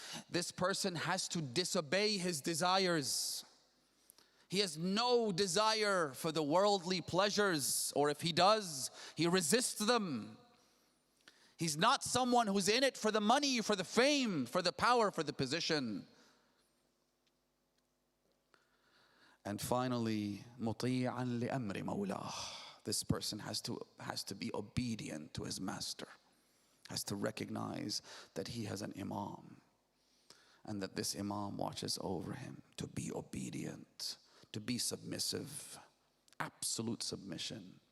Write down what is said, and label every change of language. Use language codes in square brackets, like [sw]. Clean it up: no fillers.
[en] This person has to disobey his desires. He has no desire for the worldly pleasures, or if he does, he resists them. He's not someone who's in it for the money, for the fame, for the power, for the position. And finally, [ar] مُطِيعًا لِأَمْرِ مَوْلَاهُ. [en] This person has to be obedient to his master, has to recognize that he has an imam, and that this imam watches over him, to be obedient, to be submissive, absolute submission.